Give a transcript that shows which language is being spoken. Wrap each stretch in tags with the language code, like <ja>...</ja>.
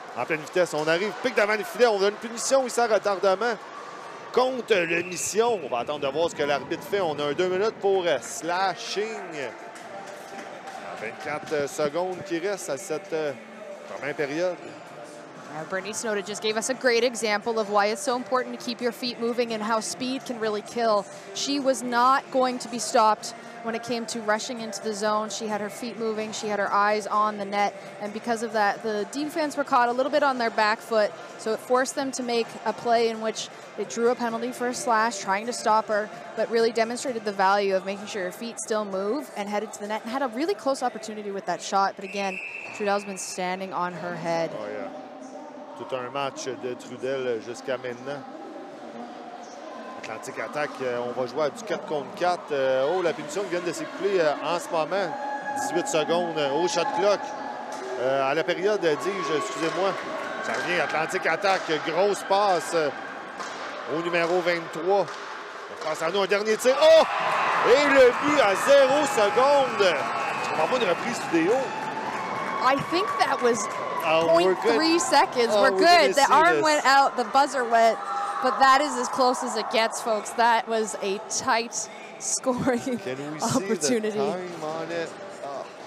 <fr>En pleine vitesse, on arrive, pique devant le filet, on a une punition ici à retardement contre le Mission. On va attendre de voir ce que l'arbitre fait. On a un 2 minutes pour slashing. 24 secondes qui restent à cette première période.</fr> <en>Brittany Snowden just gave us a great example of why it's so important to keep your feet moving and how speed can really kill. She was not going to be stopped when it came to rushing into the zone. She had her feet moving, she had her eyes on the net, and because of that, the defense were caught a little bit on their back foot, so it forced them to make a play in which they drew a penalty for a slash, trying to stop her, but really demonstrated the value of making sure her feet still move and headed to the net, and had a really close opportunity with that shot, but again, Trudel's been standing on her head. Oh yeah.</en> <fr>Tout un match de Trudel jusqu'à maintenant. Atlantique attaque, on va jouer à du 4 contre 4. Oh, la punition vient de s'écouler en ce moment. 18 secondes au shot clock. À la période, dis-je, excusez-moi. Ça revient, Atlantique attaque, grosse passe au numéro 23. On passe à nous un dernier tir. Oh! Et le but à 0 secondes. On va avoir une reprise vidéo.</fr> <en>I think that was 0.3 seconds. Oh, we're good. The arm this. went out, the buzzer went, but that is as close as it gets, folks. That was a tight scoring Can we opportunity. see the time on it? Oh.</en>